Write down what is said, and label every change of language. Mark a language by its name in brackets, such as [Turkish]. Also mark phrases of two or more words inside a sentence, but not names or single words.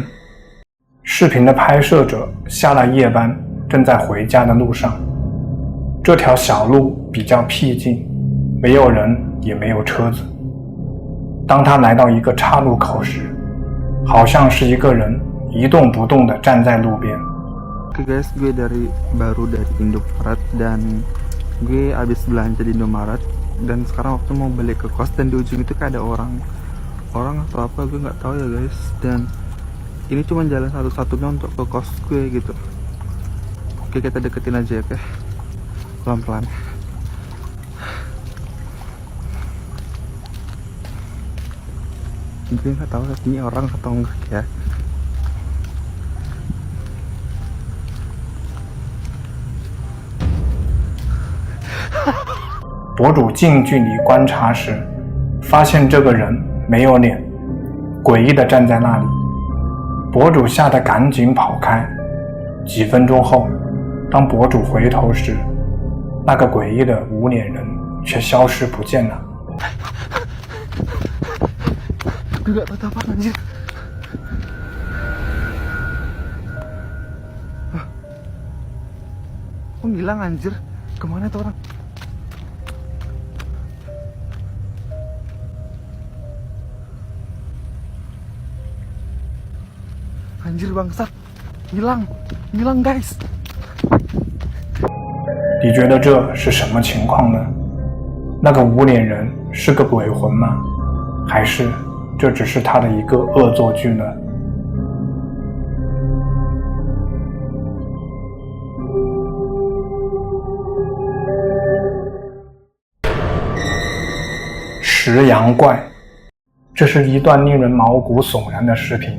[Chinese] 视频的拍摄者下了夜班，正在回家的路上。这条小路比较僻静，没有人也没有车子。当他来到一个岔路口时，好像是一个人一动不动地站在路边。 [Indonesian] Guys, gue baru dari Indomaret dan gue abis belanja di Indomaret dan sekarang waktu mau balik ke kos dan di ujung itu kayak ada orang atau apa gue nggak tahu ya guys, dan ini cuma jalan satu-satunya untuk ke kos gue gitu. Oke, kita deketin aja ya, oke, pelan-pelan. Gue nggak tahu ini orang atau enggak ya. [Chinese] 博主近距离观察时，发现这个人没有脸，诡异地站在那里。博主吓得赶紧跑开。几分钟后，当博主回头时，那个诡异的无脸人却消失不见了。 [Indonesian] Gue gak tahu apa anjir. Kok ngilang anjir? Kemana tuh orang? Anjir bangsat, hilang guys。 [Chinese] 你觉得这是什么情况呢？那个无脸人是个鬼魂吗？还是这只是他的一个恶作剧呢？食羊怪，这是一段令人毛骨悚然的视频。